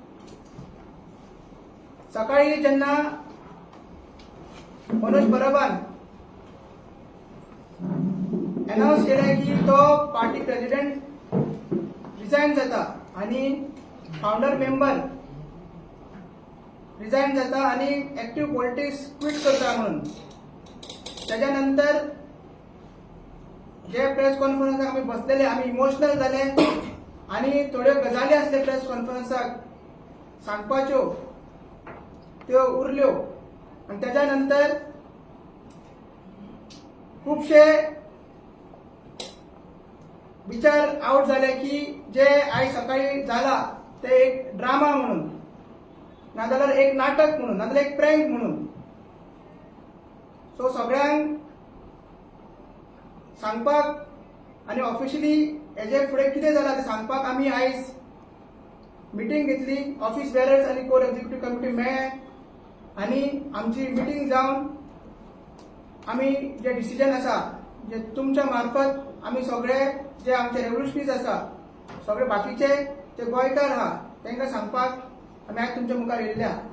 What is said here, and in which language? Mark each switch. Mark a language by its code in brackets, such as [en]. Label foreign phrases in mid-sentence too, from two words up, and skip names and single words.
[kok] सकाळी जेन्ना मनोज परबान अनाउन्स केले की तो [en] party president [kok] रिजाइन जाता आणि [en] founder member [kok] रिजाइन जाता आणि [en] active politics quit [kok] करता म्हणून, त्याच्यानंतर जे प्रेस कॉन्फरन्साक आम्ही बसलेले आम्ही इमोशनल झाले आणि थोड्यो गजाली असले प्रेस कॉन्फरन्साक सांगपाच्यो त्यो उरल्यो आणि त्याच्यानंतर खूपशे विचार आउट झाले की जे आज सकाळी झाला ते एक ड्रामा म्हणून, नाजाल्यार एक नाटक म्हणून, नाजाल्यार एक प्रँक म्हणून। सो सगळ्यांक सांगपाक आणि ऑफिशियली हेजे फुडें कितें जालां ते सांगपाक आमी आयज मिटींग घेतली। [en] office bearers [kok] आणि [en] core executive committee [kok] मेळ्ळे आणि आमची मिटींग जावन आमी जे डिसिजन आसा जे तुमच्या मार्फत आमी सगळे जे आमचे रेव्होल्युशनीज आसा सगळे बाकीचे जे गोंयकार आहा तांकां सांगपाक आमी आज तुमच्या मुखार येयल्ल्या।